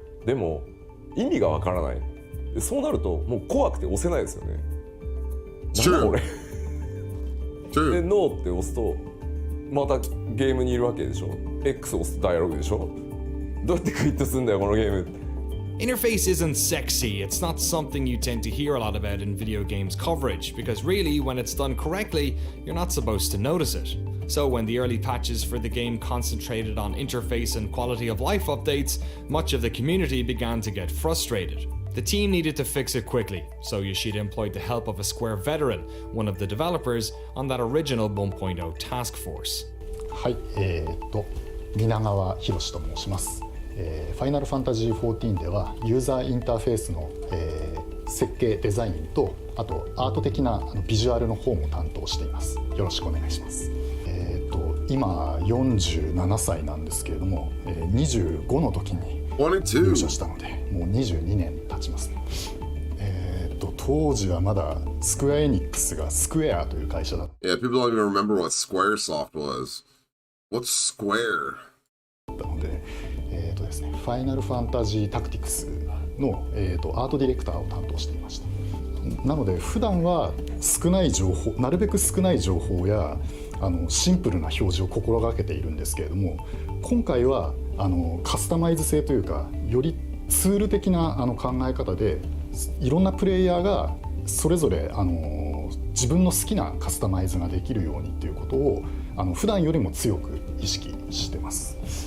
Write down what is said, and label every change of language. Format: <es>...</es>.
<ja>でも意味がわからない。そうなるともう怖くて押せないですよね。なんだこれでノーって押すとまたゲームにいるわけでしょ。 X 押すとダイアログでしょ。どうやってクイットするんだよこのゲーム。</ja> <en>Interface isn't sexy, it's not something you tend to hear a lot about in video games coverage, because really, when it's done correctly, you're not supposed to notice it. So when the early patches for the game concentrated on interface and quality of life updates, much of the community began to get frustrated. The team needed to fix it quickly, so Yoshida employed the help of a Square veteran, one of the developers, on that original 1.0 task force.</en> <ja>はい、皆川博と申します。ファイナルファンタジー14ではユーザーインターフェースの、設計デザインとあとアート的なビジュアルの方も担当しています。よろしくお願いします。今47歳なんですけれども、25の時に入社したのでもう22年経ちますね。当時はまだスクエアエニックスがスクエアという会社だった。</ja> <en>Yeah, people don't even remember what Squaresoft was. What's Square?</en> <ja>ので、ですね、ファイナルファンタジータクティクスの、アートディレクターを担当していました。なので普段は少ない情報、なるべく少ない情報やシンプルな表示を心がけているんですけれども、今回はカスタマイズ性というかよりツール的な考え方でいろんなプレイヤーがそれぞれ自分の好きなカスタマイズができるようにということを普段よりも強く意識してます。</ja>